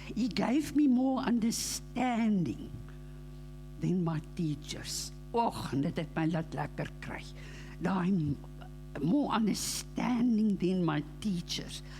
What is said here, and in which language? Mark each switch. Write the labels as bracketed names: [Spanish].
[English] He gave me more understanding than my teachers. [Afrikaans] Och, en dit het my laat lekker kry. Daai [English] more understanding than my teachers.